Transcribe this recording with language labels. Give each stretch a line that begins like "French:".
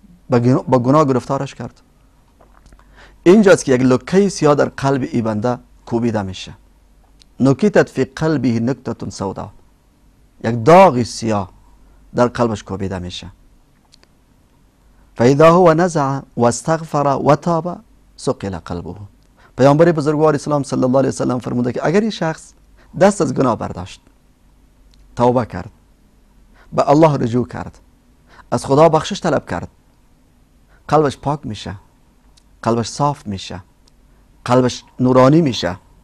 Persian: با گناه گرفتارش کرد. اینجاست که یک لکه سیاه در قلب ای بنده کوبیده میشه.
Arabic: نکتت فی قلبه نکتة سودا،
Persian: یک داغ سیاه در قلبش کوبیده میشه.
Arabic: فاذا هو نزع و استغفر و تاب سقل قلبه.
Persian: پیامبر بزرگوار اسلام
Arabic: صلی الله علیه و سلم
Persian: فرموده که اگر این شخص دست از گناه برداشت، توبه کرد، به الله رجوع کرد، از خدا بخشش طلب کرد، قلبش پاک میشه، قلبش صاف میشه، قلبش نورانی میشه.